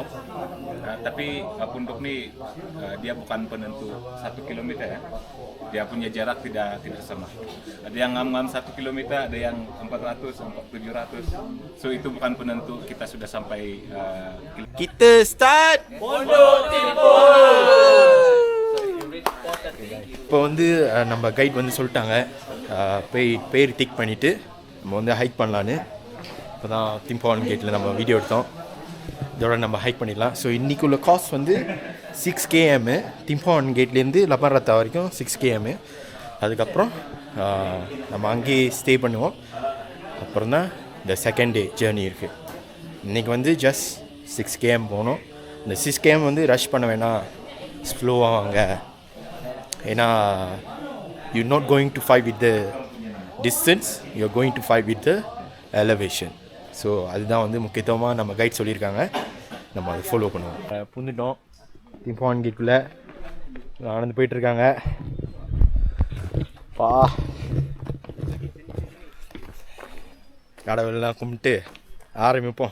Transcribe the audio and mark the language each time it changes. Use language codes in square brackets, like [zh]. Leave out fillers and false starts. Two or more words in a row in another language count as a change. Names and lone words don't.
[ms] Tapi pondok ini dia bukan penentu 1 km ya. Dia punya jarak tidak sama. Ada yang ngam-ngam 1 km, ada yang 400, 700. So itu bukan penentu kita sudah sampai. Kita start Pondok [ta] இப்போ வந்து நம்ம கைட் வந்து சொல்லிட்டாங்க பேர் டிக் பண்ணிவிட்டு நம்ம வந்து ஹைக் பண்ணலான்னு. இப்போ தான் திம்பஹான் கேட்டில் நம்ம வீடியோ எடுத்தோம். இதோட நம்ம ஹைக் பண்ணிடலாம். ஸோ இன்றைக்குள்ள காஸ்ட் வந்து 6 km. திம்பஹான் கேட்லேருந்து லபாரத்தா வரைக்கும் 6 km. அதுக்கப்புறம் நம்ம அங்கேயே ஸ்டே பண்ணுவோம். அப்புறம் தான் இந்த [en] second day journey [ta] இருக்குது. இன்றைக்கி வந்து ஜஸ்ட் 6 km போகணும். இந்த 6 km வந்து ரஷ் பண்ண வேணாம், ஸ்லோவாக வாங்க. [en] ஏன்னா You not going to fight with the distance, you are going to fight with the elevation. [ta] ஸோ அதுதான் வந்து முக்கியத்துவமாக நம்ம கைட் சொல்லியிருக்காங்க. நம்ம அதை ஃபாலோ பண்ணுவோம். புந்துட்டோம் திம்பஹான் கேட்குள்ளே நடந்து போயிட்டுருக்காங்க. கடவுளெலாம் கும்பிட்டு ஆரம்பிப்போம்.